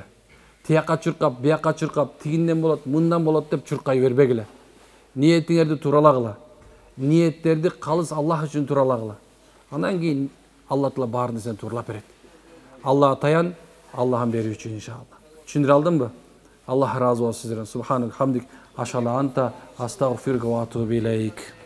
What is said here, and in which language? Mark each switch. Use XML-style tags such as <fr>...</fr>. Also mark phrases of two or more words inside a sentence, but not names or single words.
<ky>Тияка чуркап, бияка чуркап, тигинден болот, мындан болот деп чуркай бербегиле. Ниетиңерди туралагыла. Ниеттерди калыс Аллах үчүн туралагыла. Андан кийин Алла Таала баарын нерсени тууралап берет. Аллага таян, Аллахын берүү үчүн иншалла. Түшүндүрө алдымбы? Аллах разы болсун сиздерден.</ky> <ar>سبحانك حمدك، أشالة أنت، أستغفرك وأتوب إليك.</ar>